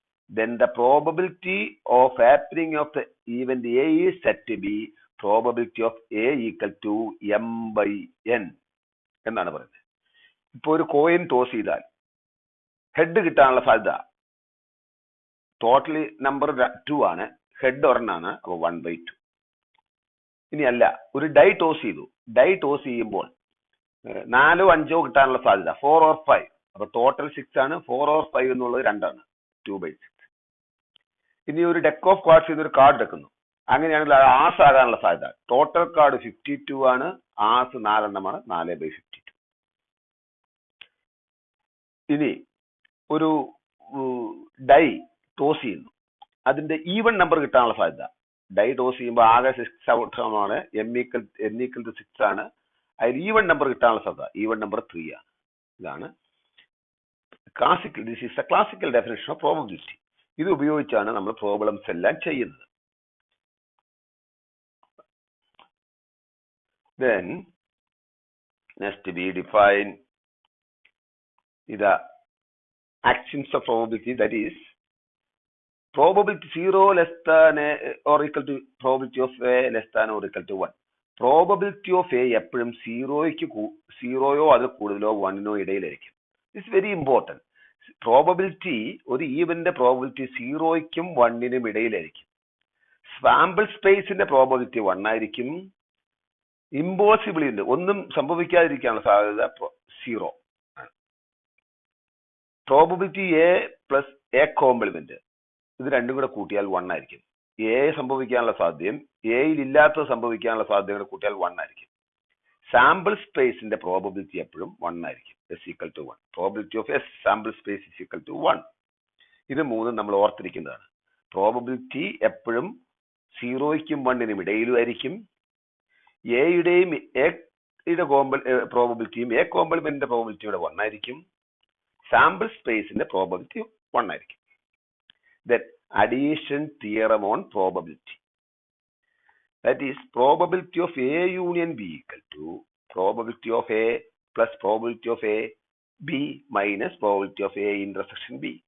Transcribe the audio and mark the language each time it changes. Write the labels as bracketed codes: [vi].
[en] then the probability of happening of the event A is said to be probability of A equal to m by n [ml] എന്നാണ് പറയുന്നത്. ഇപ്പൊ ഒരു coin toss ചെയ്താൽ head കിട്ടാനുള്ള സാധ്യത totally number 2 ആണ്, head ഒരെണ്ണാണ്, അപ്പൊ 1/2. ഇനി അല്ല, ഒരു ഡൈ ടോസ് ചെയ്തു. ഡൈ ടോസ് ചെയ്യുമ്പോൾ 4 or 5 കിട്ടാനുള്ള സാധ്യത 4 or 5, അപ്പൊ ടോട്ടൽ 6 ആണ്. 4 or 5 എന്നുള്ളത് 2 ആണ്, 2/6. ഇനി ഒരു ഡെക്ക് ഓഫ് കാർഡ്സ് ചെയ്ത് ഒരു കാർഡ് എടുക്കുന്നു. അങ്ങനെയാണെങ്കിൽ അത് ആസ് ആകാനുള്ള സാധ്യത ടോട്ടൽ കാർഡ് 52 ആണ്, ആസ് 4 എണ്ണമാണ്, 4/52. ഇനി ഒരു ഡൈ ടോസ് ചെയ്യുന്നു, അതിന്റെ ഈവൺ നമ്പർ കിട്ടാനുള്ള സാധ്യത. ഡൈ ടോസ് ചെയ്യുമ്പോൾ ആകെ 6 ഔട്ട്കമാണ്, n equal to 6 ആണ്. അതിൽ ഈവൺ നമ്പർ കിട്ടാനുള്ള സാധ്യത ഈവൺ നമ്പർ 3 ആണ്. ഇതാണ് [en] This is the classical definition of probability. [ml] ഇത് ഉപയോഗിച്ചാണ് നമ്മൾ പ്രോബ്ലംസ് എല്ലാം ചെയ്യുന്നത്. [en] Then next we define the axioms of probability, that is probability 0 less than or equal to probability of A less than or equal to 1. [ml] Probability of A എപ്പോഴും 0യോ അതിൽ കൂടുതലോ 1നോ ഇടയിലായിരിക്കും. [en] This is very important. [ml] Probability, ഒരു ഈവന്റെ probability 0ക്കും 1നും ഇടയിലായിരിക്കും. Sample സ്പേസിന്റെ probability 1 ആയിരിക്കും. ഇമ്പോസിബിളി ഉണ്ട്, ഒന്നും സംഭവിക്കാതിരിക്കാനുള്ള സാധ്യത 0. Probability A plus A complement, ഇത് രണ്ടും കൂടെ കൂട്ടിയാൽ 1 ആയിരിക്കും. എ സംഭവിക്കാനുള്ള സാധ്യതയും എയിൽ ഇല്ലാത്തത് സംഭവിക്കാനുള്ള സാധ്യതയും കൂടെ കൂട്ടിയാൽ 1 ആയിരിക്കും. സാമ്പിൾ സ്പേസിന്റെ പ്രോബബിലിറ്റി എപ്പോഴും 1 ആയിരിക്കും. [en] S equal to 1. Probability of S sample space is equal to 1. [ml] ഇത് മൂന്നും നമ്മൾ ഓർത്തിരിക്കുന്നതാണ്. പ്രോബബിലിറ്റി എപ്പോഴും 0ക്കും 1നും ഇടയിലും ആയിരിക്കും. എയുടെയും എയുടെ പ്രോബബിലിറ്റിയും എ കോംപ്ലിമെന്റിന്റെ പ്രോബബിലിറ്റിയുടെ 1 ആയിരിക്കും. സാമ്പിൾ സ്പേസിന്റെ പ്രോബബിലിറ്റി 1 ആയിരിക്കും. [en] Then addition theorem on probability, that is probability of A union B equal to probability of A plus probability of A B minus probability of A intersection B.